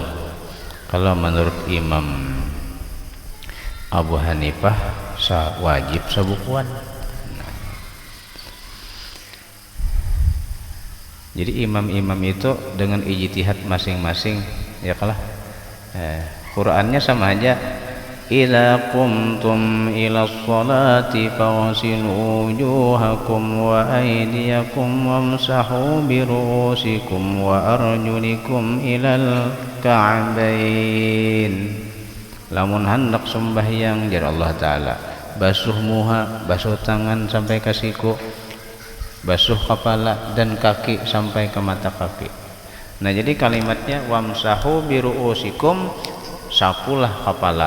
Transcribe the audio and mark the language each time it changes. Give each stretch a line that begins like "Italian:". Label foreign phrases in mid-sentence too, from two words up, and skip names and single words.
Banjar: Kalau menurut Imam Abu Hanifah wajib sabukuan. Jadi imam-imam itu dengan ijtihad masing-masing ya kalah. Qurannya sama aja.
Arabic: إذا قمتم إلى الصلاة فاغسلوا وجوهكم وأيديكم وامسحوا برءوسكم وأرجلكم إلى الكعبين.
Banjar: Lamun hendak sembahyang jar Allah taala basuh muha, basuh tangan sampai ke siku, basuh kepala dan kaki sampai ke mata kaki. Nah jadi kalimatnya
Arabic: وامسحوا برءوسكم,
Banjar: sapulah kepala.